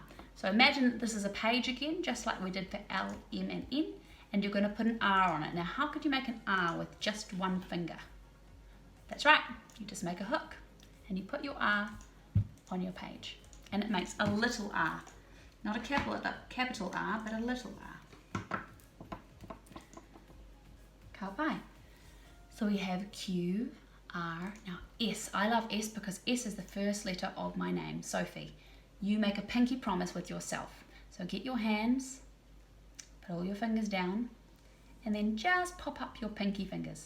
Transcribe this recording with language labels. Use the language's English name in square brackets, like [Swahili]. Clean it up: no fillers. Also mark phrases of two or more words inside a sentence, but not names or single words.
[English] So imagine that this is a page again, just like we did for L, M, and N, and you're going to put an R on it. Now how could you make an R with just one finger? That's right, you just make a hook, and you put your R on your page, and it makes a little R. Not a capital R, but a little R. [Māori] Ka pai. [English] So we have Q, R, now S. I love S because S is the first letter of my name, Sophie. You make a pinky promise with yourself. So get your hands, put all your fingers down, and then just pop up your pinky fingers.